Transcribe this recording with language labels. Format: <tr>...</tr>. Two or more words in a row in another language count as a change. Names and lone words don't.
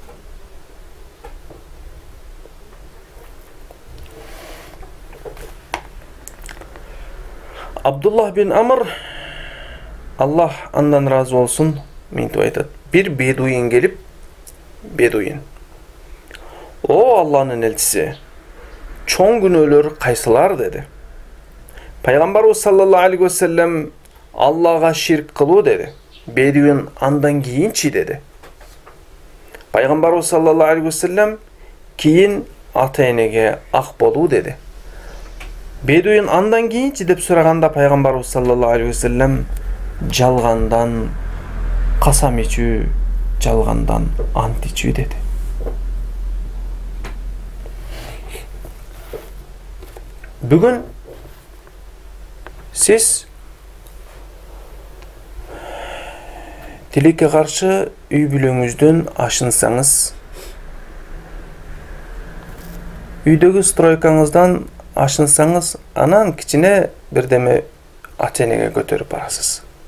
<ky>Абдуллах бин Амр, Аллах андан разы болсун, мынтип айтат. Бир бедуин келип, "О Алланын элчиси, чоң күнөөлөр кайсылар?" деди. Пайгамбарыбыз</ky> <ar>صلى الله عليه وسلم</ar> <ky>Аллага ширк кылуу деди. Бедуин андан кийинчи деди. Пайгамбарыбыз</ky> <ar>صلى الله عليه وسلم</ar> <ky>кийин ата-энеге ак болуу деди. Бедуин андан кийинчи деп сураганда Пайгамбарыбыз</ky> <ar>صلى الله عليه وسلم</ar> <ky>жалгандан касам ичүү, жалгандан ант ичүү деди. Бүгүн сиз тилекке каршы үй бүлөңүздөн ашынсаңыз, үйдөгү стройкаңыздан ашынсаңыз, анан кичине бирдеме ата-энеге көтөрүп барасыз.</ky>